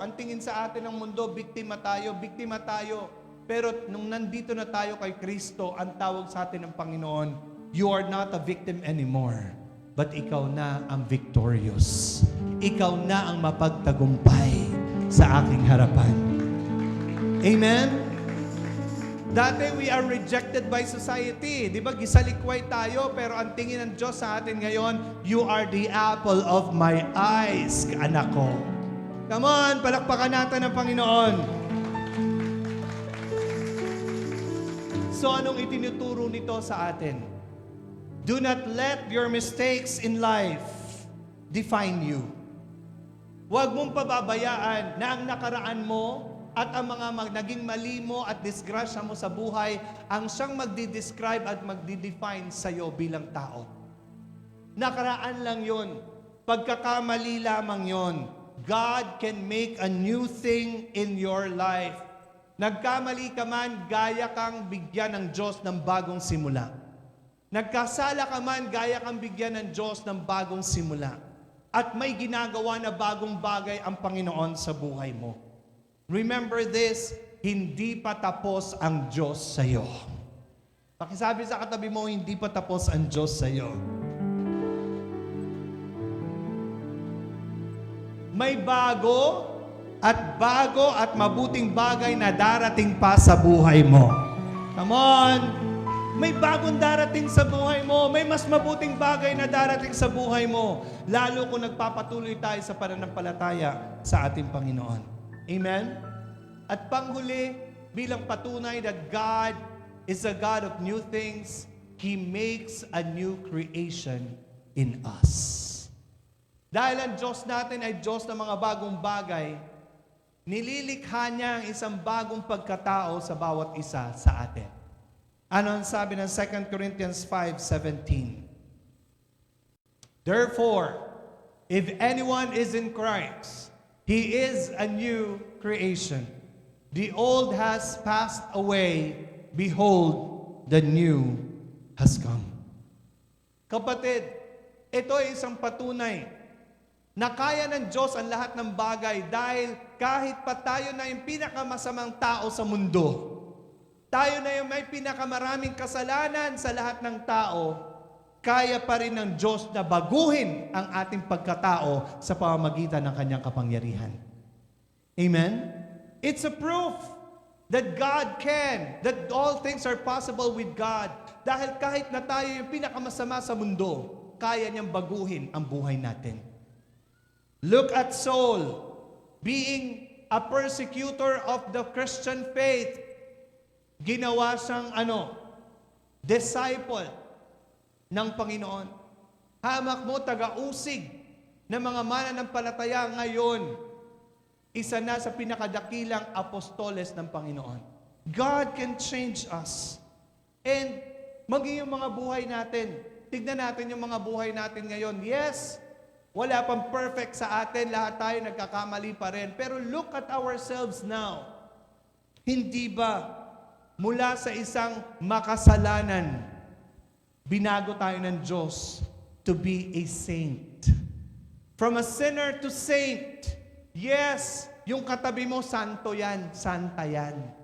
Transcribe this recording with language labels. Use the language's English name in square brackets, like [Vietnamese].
[Filipino] Ang tingin sa atin ng mundo, biktima tayo. Pero nung nandito na tayo kay Kristo, ang tawag sa atin ng Panginoon, [English] you are not a victim anymore, but [Filipino] ikaw na ang victorious. Ikaw na ang mapagtagumpay sa aking harapan. Amen? Dati [English] we are rejected by society. [Filipino] Di ba? Gisalikway tayo, pero ang tingin ng Diyos sa atin ngayon, [English] you are the apple of my eyes, [Filipino] anak ko. [English] Come on, [Filipino] palakpakan natin ang Panginoon. So anong itinuturo nito sa atin? [English] Do not let your mistakes in life define you. [Filipino] Huwag mong pababayaan na ang nakaraan mo at ang mga naging mali mo at disgrasya mo sa buhay ang siyang magdi-describe at magdi-define sa iyo bilang tao. Nakaraan lang yon. Pagkakamali lamang yon. [English] God can make a new thing in your life. [Filipino] Nagkamali ka man, gaya kang bigyan ng Diyos ng bagong simula. Nagkasala ka man, gaya kang bigyan ng Diyos ng bagong simula. At may ginagawa na bagong bagay ang Panginoon sa buhay mo. [English] Remember this, [Filipino] hindi pa tapos ang Diyos sa iyo. Pakisabi sa katabi mo, hindi pa tapos ang Diyos sa iyo. May bago at mabuting bagay na darating pa sa buhay mo. [English] Come on! [Filipino] May bagong darating sa buhay mo. May mas mabuting bagay na darating sa buhay mo. Lalo kung nagpapatuloy tayo sa pananampalataya sa ating Panginoon. Amen? At panghuli, bilang patunay [English] that God is a God of new things, He makes a new creation in us. [Filipino] Dahil ang Diyos natin ay Diyos ng mga bagong bagay, nililikha niya ang isang bagong pagkatao sa bawat isa sa atin. Ano ang sabi ng 2 Corinthians 5:17? [English] Therefore, if anyone is in Christ, he is a new creation. The old has passed away. Behold, the new has come. [Filipino] Kapatid, ito ay isang patunay na kaya ng Diyos ang lahat ng bagay dahil kahit pa tayo na yung pinakamasamang tao sa mundo, tayo na yung may pinakamaraming kasalanan sa lahat ng tao, kaya pa rin ng Diyos na baguhin ang ating pagkatao sa pamamagitan ng Kanyang kapangyarihan. Amen? [English] It's a proof that God can, that all things are possible with God. [Filipino] Dahil kahit na tayo yung pinakamasama sa mundo, kaya niyang baguhin ang buhay natin. [English] Look at Saul, being a persecutor of the Christian faith. [Filipino] Ginawa siyang disciple ng Panginoon. Hamak mo, taga-usig ng mga mananampalataya ngayon, isa na sa pinakadakilang apostoles ng Panginoon. [English] God can change us. [Filipino] And maging yung mga buhay natin, tignan natin yung mga buhay natin ngayon. Yes, wala pang perfect sa atin, lahat tayo nagkakamali pa rin. Pero [English] look at ourselves now. [Filipino] Hindi ba mula sa isang makasalanan, binago tayo ng Diyos [English] to be a saint? From a sinner to saint. Yes, [Filipino] yung katabi mo, santo yan, santa yan.